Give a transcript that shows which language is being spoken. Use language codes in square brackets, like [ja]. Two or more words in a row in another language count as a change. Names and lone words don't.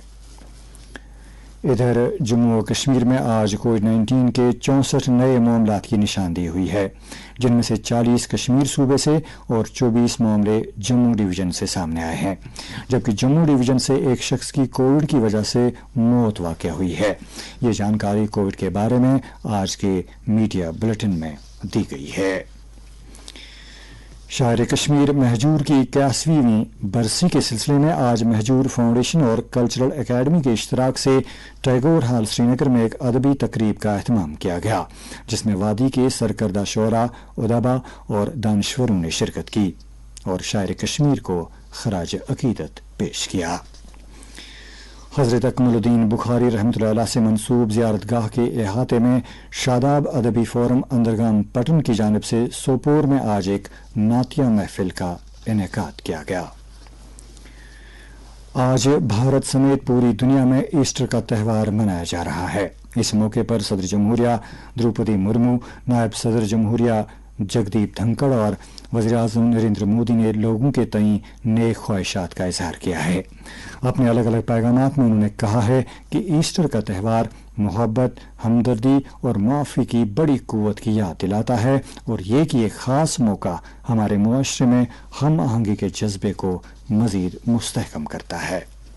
[ur] ادھر جموں اور کشمیر میں آج کووڈ-19 کے 64 نئے معاملات کی نشاندہی ہوئی ہے جن میں سے 40 کشمیر صوبے سے اور 24 معاملے جموں ڈویژن سے سامنے آئے ہیں جبکہ جموں ڈویژن سے ایک شخص کی کووڈ کی وجہ سے موت واقع ہوئی ہے. یہ جانکاری کووڈ کے بارے میں آج کے [en] media bulletin [ur] میں دی گئی ہے. شاعر کشمیر مہجور کی 81ویں برسی کے سلسلے میں آج مہجور فاؤنڈیشن اور کلچرل اکیڈمی کے اشتراک سے ٹیگور ہال سری نگر میں ایک ادبی تقریب کا اہتمام کیا گیا، جس میں وادی کے سرکردہ شعراء، ادبا اور دانشوروں نے شرکت کی اور شاعر کشمیر کو خراج عقیدت پیش کیا۔ حضرت اکمل الدین بخاری رحمۃ اللہ علیہ سے منسوب زیارت گاہ کے احاطے میں شاداب ادبی فورم اندرگام پٹن کی جانب سے سوپور میں آج ایک نعتیہ محفل کا انعقاد کیا گیا۔ آج بھارت سمیت پوری دنیا میں ایسٹر کا تہوار منایا جا رہا ہے۔ اس موقع پر صدر جمہوریہ دروپدی مرمو، نائب صدر جمہوریہ جگدیپ دھنکڑ اور وزیر اعظم نریندر مودی نے لوگوں کے تئیں نیک خواہشات کا اظہار کیا ہے۔ اپنے الگ الگ پیغامات میں انہوں نے کہا ہے کہ ایسٹر کا تہوار محبت، ہمدردی اور معافی کی بڑی قوت کی یاد دلاتا ہے اور یہ کہ ایک خاص موقع ہمارے معاشرے میں ہم آہنگی کے جذبے کو مزید مستحکم کرتا ہے۔